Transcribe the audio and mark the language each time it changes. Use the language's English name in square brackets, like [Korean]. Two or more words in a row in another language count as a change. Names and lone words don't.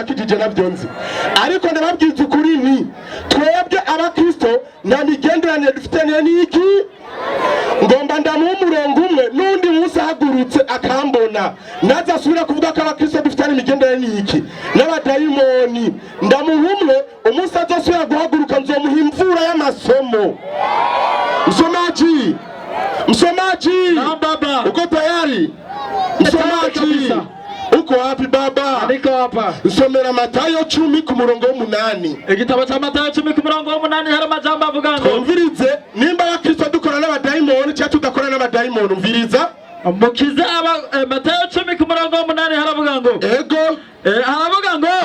[Rundi] yakijije navyo nzi ariko ndababwiza ukuri ni twebwe abakristo nta migenderanire dufitaniye n'iki ngomba ndamuha umurongo umwe n'undi munsi ahagurutse akambona naza asubira kuvuga ko abakristo dufitanye imigenderanire n'iki n'abadayimoni ndamuha umwe umunsi azosubira guhaguruka nzomuha imvura y'amasomo msomaji [Swahili] na baba uko tayari msomaji uko wapi baba niko hapa [Rundi] nsomera Matayo 10 ku murongo w'8 igitabo cya Matayo 10 ku murongo w'8 hari amajambo avuga ngo umvirize nimba abakristo dukora n'abadayimoni cyangwa tudakora n'abadayimoni umviriza mukize Matayo 10 ku murongo w'8 haravuga ngo ego haravuga ngo